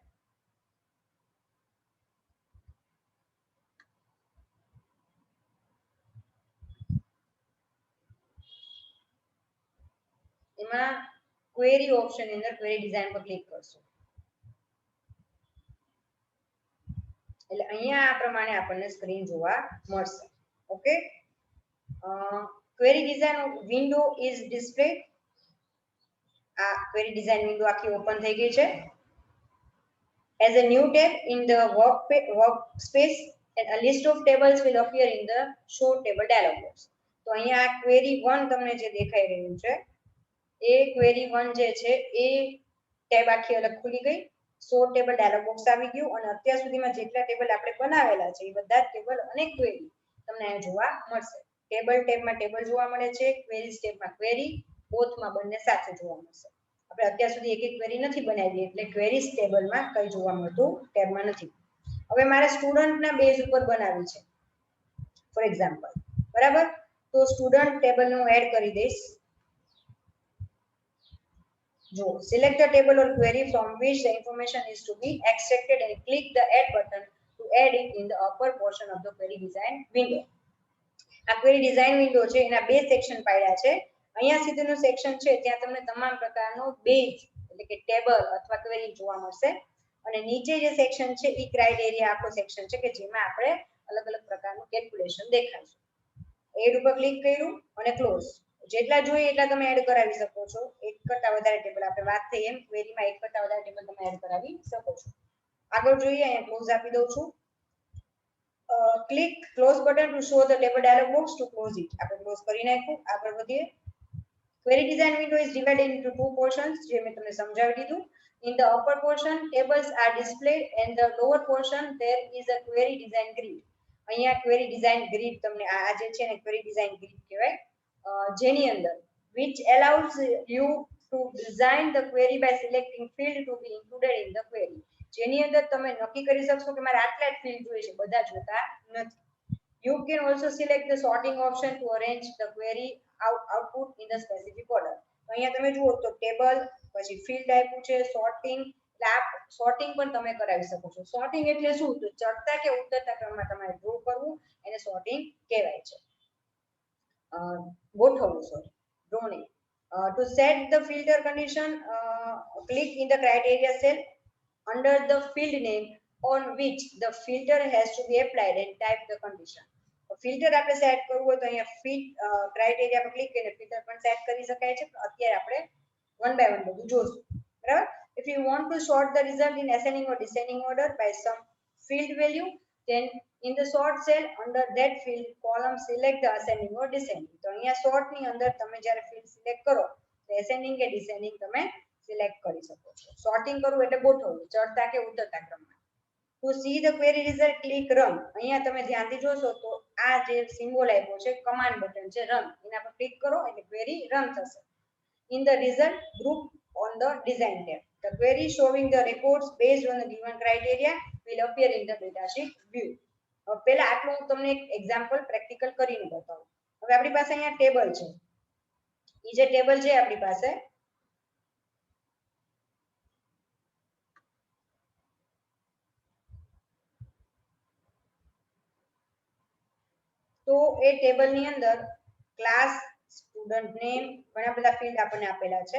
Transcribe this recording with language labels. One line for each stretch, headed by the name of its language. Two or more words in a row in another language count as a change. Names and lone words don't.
Gujarati: એમાં
English: query option
Gujarati: ની અંદર
English: query design
Gujarati: પર ક્લિક કરશો એટલે અહીંયા આ પ્રમાણે આપણને સ્ક્રીન જોવા મળશે.
English: okay, query design window is displayed.
Gujarati: આ
English: query design window
Gujarati: આખી ઓપન થઈ ગઈ છે.
English: As a new tab in the workspace, and a list of tables will appear in the show table dialog box.
Gujarati: તો અહીંયા query 1 તમને જે દેખાઈ રહ્યું છે એ query 1 જે છે એ ટેબ આખી અલગ ખુલી ગઈ,
English: show table dialog box
Gujarati: આવી ગયું, અને અત્યાર સુધીમાં જેટલા ટેબલ આપણે બનાવેલા છે એ બધા ટેબલ અને query તમને અહીંયા જોવા મળશે. ટેબલ ટેબમાં ટેબલ જોવા મળે છે, queries ટેબમાં query, બોથમાં બંને સાથે જોવા મળશે. આપણે અત્યાર સુધી એક એક ક્વેરી નથી બનાવી એટલે ક્વેરીઝ ટેબલમાં કઈ જોવા મળતું ટેબમાં નથી. હવે મારે સ્ટુડન્ટના બેઝ ઉપર બનાવી છે
English: for example,
Gujarati: બરાબર. તો સ્ટુડન્ટ ટેબલનું એડ કરી દઈશ.
English: જો select the table or query from which the information is to be extracted and click the add button to add it in the upper portion of the query design window.
Gujarati: આ
English: query design window
Gujarati: છે એના બે સેક્શન પાડ્યા છે. અહીંયા સુધીનું સેક્શન છે ત્યાં તમને તમામ પ્રકારનો બેઝ એટલે કે ટેબલ અથવા ક્વેરી જોવા મળશે અને નીચે જે સેક્શન છે એ ક્રાઇટેરિયા આખો સેક્શન છે કે જેમાં આપણે અલગ અલગ પ્રકારનું કેલ્ક્યુલેશન દેખાશે. એડ ઉપર ક્લિક કર્યું અને ક્લોઝ. જેટલા જોઈએ એટલા તમે એડ કરાવી શકો છો. એક કરતા વધારે ટેબલ આપણે વાત થઈ એમ ક્વેરીમાં એક કરતા વધારે ટેબલ તમે એડ કરાવી શકો છો. આગળ જોઈએ અહીંયા ક્લોઝ આપી દઉં છું.
English: click close button to show the table dialog box to close it.
Gujarati: આપણે ક્લોઝ કરી નાખ્યું. આગળ વધીએ.
English: Query design window is divided into two portions
Gujarati: જે મેં તમને સમજાવી દીધું.
English: In the upper portion tables are displayed and the lower portion there is a query design grid. અહીંયા query design grid
Gujarati: તમને આ જે છે ને
English: query design grid
Gujarati: કહેવાય, જેની અંદર
English: which allows you to design the query by selecting field to be included in the query.
Gujarati: જેની અંદર તમે નક્કી કરી શકશો કે મારે આટલા જ ફિલ્ડ જોઈએ છે, બધા જોતા નથી.
English: You can also select the sorting option to arrange the query output in the specific order.
Gujarati: અહીંયા તમે જુઓ તો ટેબલ પછી ફિલ્ડ આપ્યું છે, સોર્ટિંગ, સોર્ટિંગ પણ તમે કરાવી શકો છો. સોર્ટિંગ એટલે શું? તો ચડતા કે ઉતરતા ક્રમમાં તમારે ડ્રો કરવું એને સોર્ટિંગ કહેવાય છે. ગોઠવવું, સોરી, ડ્રો નહીં.
English: To set the filter condition, click in the criteria cell under the field name on which the filter has to be applied and type the condition.
Gujarati: ફિલ્ટર આપણે સેટ કરવું હોય તો અહીંયા
English: fit criteria
Gujarati: પર ક્લિક કરીને ફિલ્ટર પણ સેટ કરી શકાય છે. અત્યારે આપણે
English: one by one
Gujarati: બધું જોશું, બરાબર.
English: If you want to sort the result in ascending or descending order by some field value, then in the sort cell under that field column select the ascending or descending.
Gujarati: તો અહીંયા sort ની અંદર તમે જ્યારે field સિલેક્ટ કરો તો ascending કે descending તમે સિલેક્ટ કરી શકો છો. સોર્ટિંગ કરવું એટલે ગોઠવવું, ચડતા કે ઉતરતા ક્રમમાં.
English: To see the query result, click run.
Gujarati: અહીંયા તમે ધ્યાનથી જોશો તો આ જે સિમ્બોલ આપ્યો છે
English: command button
Gujarati: છે રન, એના પર ક્લિક કરો એટલે ક્વેરી રન થશે.
English: In the result group on the design tab, the query showing the records based on the given criteria will appear in the datasheet view.
Gujarati: હવે પહેલા આટલું હું તમને એક
English: example practical
Gujarati: કરીને બતાવું. હવે આપણી પાસે અહીંયા ટેબલ છે. એ જે ટેબલ છે આપણી પાસે તો એ ટેબલની અંદર ક્લાસ,
English: student name,
Gujarati: ઘણા બધા ફિલ્ડ આપણને આપેલા છે.